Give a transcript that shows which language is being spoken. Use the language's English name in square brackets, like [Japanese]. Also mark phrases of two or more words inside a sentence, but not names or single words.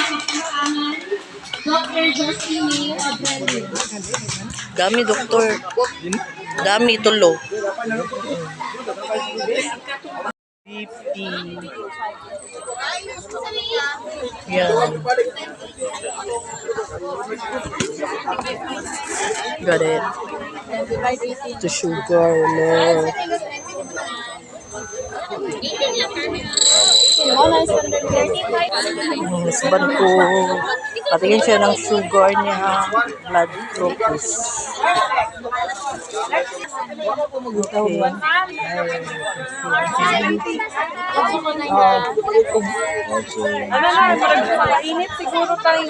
[Filipino] Dami doktor. Dami tulo. BP. Yan. [English] Got it. The sugar, no. [Filipino] Husband ko. Patingin siya ng sugar niya. [English] Blood glucose. Okay. [Filipino] Init siguro tayo.